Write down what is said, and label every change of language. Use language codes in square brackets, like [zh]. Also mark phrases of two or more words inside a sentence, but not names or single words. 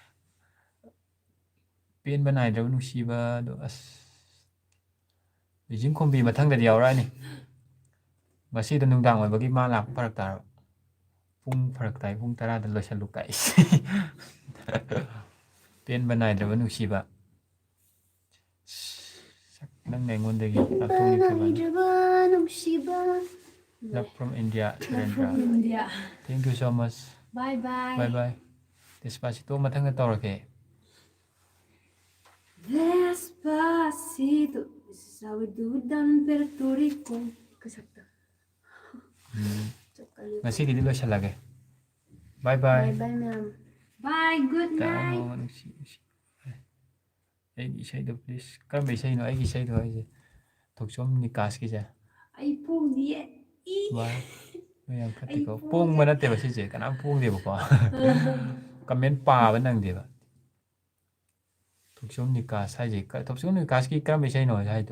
[mni] ꯄꯦꯟꯕ ꯅꯥꯏꯗ꯭ꯔꯕ ꯅꯨꯡꯁꯤꯕꯗꯣ ꯑꯁ ꯃꯤꯖꯤꯡ ꯈꯣꯝꯕꯤ ꯃꯊꯪꯗꯗꯤ ꯌꯥꯎꯔꯛꯑꯅꯤ ꯉꯁꯤꯗ ꯅꯨꯡꯗꯥꯡ ꯑꯣꯏꯕꯒꯤ ꯃꯥ ꯂꯥꯛꯄ ꯐꯔꯛ ꯇꯥꯔꯕ ꯄꯨꯡ ꯐꯔꯛ ꯇꯥꯏ ꯄꯨꯡ 10ꯗ ꯂꯣꯏꯁꯤꯜꯂꯨ ꯀꯥꯏꯁꯤ ꯄꯦꯟꯕ ꯅꯥꯏꯗ꯭ꯔꯕ ꯅꯨꯡꯁꯤꯕ ꯅꯪꯅ ꯑꯩꯉꯣꯟꯗꯒꯤ ꯂꯥꯞꯊꯣꯛꯅꯤꯡꯈ꯭ꯔꯕꯅꯤ [en] Love from India, Surendra. India. Thank you so much. Bye bye. Bye bye. [mni] Despacito ꯃꯊꯪꯗ ꯇꯧꯔꯛꯀꯦ. [en] Despacito, this is how we do it down in Puerto Rico. Kasakta. [mni] ꯉꯁꯤꯒꯤꯗꯤ ꯂꯣꯏꯁꯤꯜꯂꯒꯦ. [en] Bye bye. Bye bye ma'am. Bye, good night. [mni] ꯅꯨꯡꯁꯤ. ꯑꯩꯒꯤ ꯏꯁꯩꯗꯣ please. ꯀꯔꯝꯕ ꯏꯁꯩꯅꯣ ꯑꯩꯒꯤ ꯏꯁꯩꯗꯣ ꯍꯥꯏꯁꯦ? ꯊꯣꯛꯆꯣꯝ ꯅꯤꯀꯥꯁꯀꯤꯁꯦ. ꯑꯩ ꯄꯣꯡꯗꯤꯌꯦ. ꯋꯥꯏ. ꯌꯥꯝ ꯐꯠꯇꯦꯀꯣ. ꯄꯣꯡꯕ ꯅꯠꯇꯦꯕ ꯁꯤꯁꯦ. ꯀꯅꯥꯝ ꯄꯣꯡꯗꯦꯕꯀꯣ. ꯀꯃꯦꯟ ꯄꯥꯕ ꯅꯪꯗꯦꯕ. ꯊꯣꯛꯆꯣꯝ ꯅꯤꯀꯥꯁ ꯍꯥꯏꯁꯦ ꯊꯣꯛꯆꯣꯝ ꯅꯤꯀꯥꯁꯀꯤ ꯀꯔꯝꯕ ꯏꯁꯩꯅꯣ ꯍꯥꯏꯗꯣ?